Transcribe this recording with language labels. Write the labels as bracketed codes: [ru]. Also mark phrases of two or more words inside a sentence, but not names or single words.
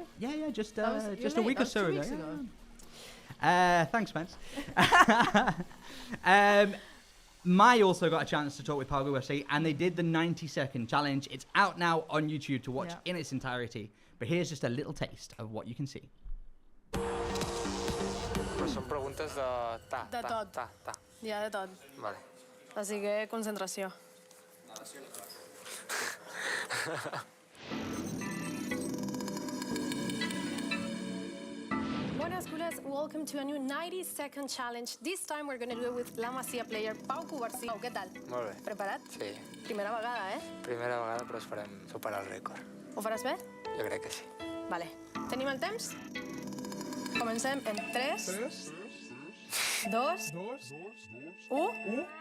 [en] Yeah, just a week or so ago. Thanks, Spence. Mai also got a chance to talk with Pau Cubarsí, and they did the 90-second challenge. It's out now on YouTube to watch in its entirety. But here's just a little taste of what you can see. [ca] Pues són preguntes de ta. Ja, de tot. Vale. Així que concentració. Buenas, Culers. [en] Welcome to a new 90-second challenge. This time we're going to do it with La Masia player Pau Cubarsí. Pau, [ca] què tal? Molt bé. Preparat? Sí. Primera vegada, eh? Primera vegada, però esperem superar el rècord. Ho faràs bé? Jo crec que sí. Vale. Tenim el temps? Comencem en 3, 2, 1.